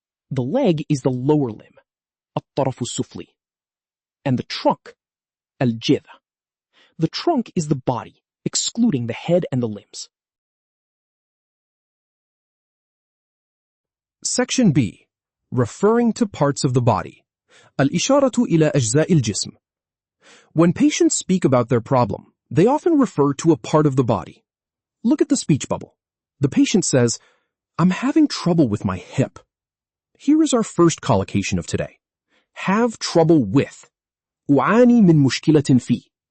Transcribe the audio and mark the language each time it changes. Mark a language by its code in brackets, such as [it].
[en] The leg is the lower limb, [ar] الطرف السفلي. [en] And the trunk, [ar] الجذع. [en] The trunk is the body, excluding the head and the limbs. Section B, referring to parts of the body. [ar] الإشارة إلى أجزاء الجسم. [en] When patients speak about their problem, they often refer to a part of the body. Look at the speech bubble. The patient says, I'm having trouble with my hip. Here is our first collocation of today. Have trouble with. [ar] أعاني من مشكلة في.